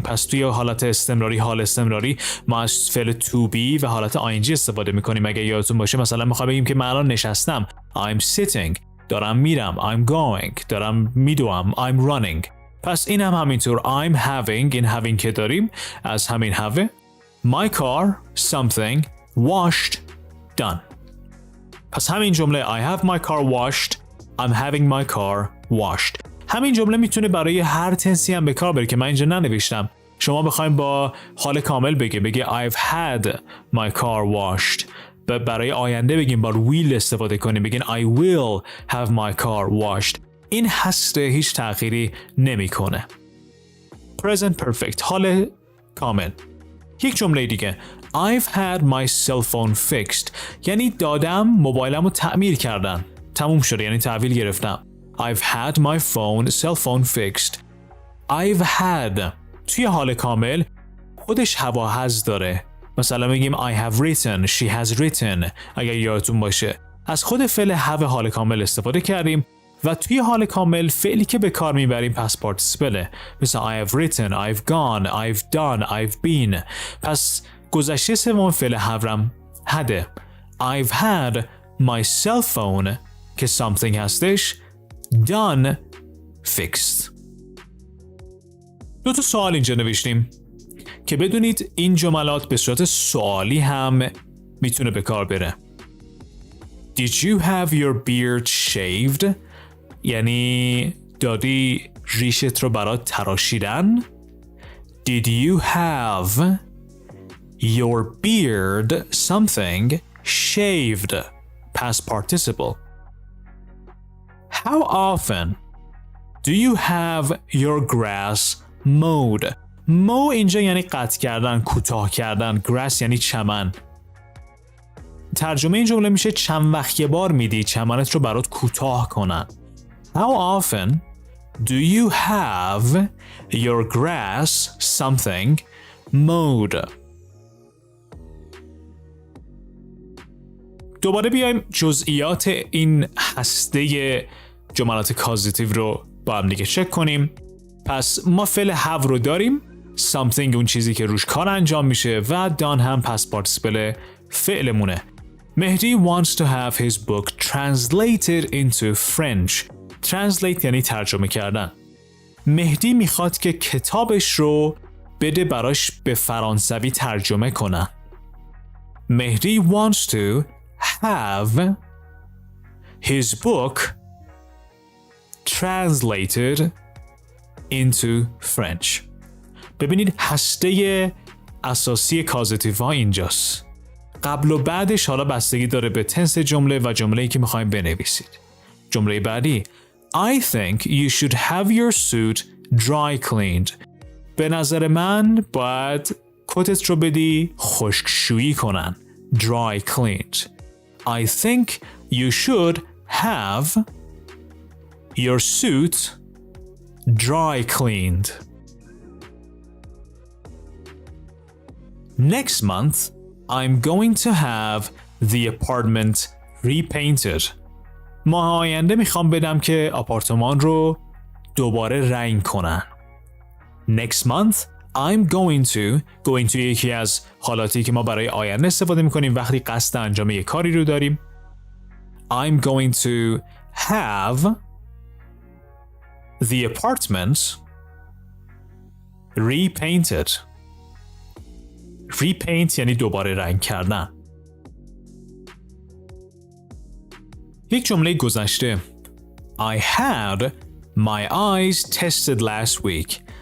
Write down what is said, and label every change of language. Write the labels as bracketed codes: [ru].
[fa] پس توی حالت استمراری، حال استمراری، ما از فعل to be و حالت ing استفاده میکنیم. اگه یادتون باشه مثلا میخوام بگیم که من الان نشستم، [en] I'm sitting، [fa] دارم میرم، [en] I'm going، [fa] دارم میدوام، [en] I'm running. [fa] پس این هم همینطور [en] I'm having، [fa] این having که داریم از همین have. [en] My car something washed done. [fa] پس همین جمله [en] I have my car washed، I'm having my car washed. [fa] همین جمله میتونه برای هر تنسی هم به کار بره که من اینجا ننوشتم. شما بخوایم با حال کامل بگی [en] I've had my car washed. [fa] برای آینده بگیم با will استفاده کنیم، بگین [en] I will have my car washed. [fa] این هسته هیچ تغییری نمیکنه. present perfect حال کامل. یک جمله دیگه [en] I've had my cell phone fixed [fa] یعنی دادم موبایلمو تعمیر کردن، تموم شده، یعنی تحویل گرفتم. [en] I've had my cell phone fixed. [fa] I've had توی حال کامل خودش هواهز داره. مثلا میگیم [en] I have written، she has written. [fa] اگر یادتون باشه از خود فعل have حال کامل استفاده کردیم و توی حال کامل فعلی که به کار میبریم پس پارتیسیپله. [en] مثلا I have written، I've gone، I've done، I've been. [fa] پس گذشته سوم فعل have'م هده. [en] I've had my cell phone [fa] که [en] something [fa] هستش [en] done fixed. [fa] 2 تا سوال اینجا نوشتیم که بدونید این جملات به صورت سوالی هم میتونه به کار بره. [en] Did you have your beard shaved؟ [fa] یعنی دادی ریشت رو برات تراشیدن؟ [en] Did you have your beard something shaved? Past participle. How often do you have your grass mowed? [fa] mow اینجا یعنی قطع کردن، کوتاه کردن. grass یعنی چمن. ترجمه این جمله میشه چند وقت یه بار میدی چمنت رو برات کوتاه کنن. [en] How often do you have your grass something mowed? [fa] دوباره بیایم جزئیات این هسته جملات کازیتیو رو با هم دیگه چک کنیم. پس ما فعل have رو داریم، something اون چیزی که روش کار انجام میشه و done هم پس پارتیسیپل فعلمونه. [en] Mehdi wants to have his book translated into French. [fa] Translate یعنی ترجمه کردن. مهدی میخواد که کتابش رو بده براش به فرانسوی ترجمه کنه. [en] Mehdi wants to have his book translated into French. [fa] ببینید هسته اساسی کازیتیو ها اینجاست. قبل و بعدش حالا بستگی داره به تنس جمله و جمله‌ای که میخوایم بنویسید. جمله بعدی [en] I think you should have your suit dry cleaned. [fa] به نظر من باید کتت رو بدی خشکشویی کنن. [en] Dry cleaned. I think you should have your suit dry cleaned. Next month, I'm going to have the apartment repainted. [fa] ماه آینده میخوام بدم که آپارتمان رو دوباره رنگ کنن. [en] Next month, I'm going to [fa] یکی از حالاتی که ما برای آینده استفاده میکنیم وقتی قصد انجام یک کاری رو داریم. [en] I'm going to have the apartment repainted. [fa] Repaint یعنی دوباره رنگ کردن. یک جمله گذشته [en] I had my eyes tested last week.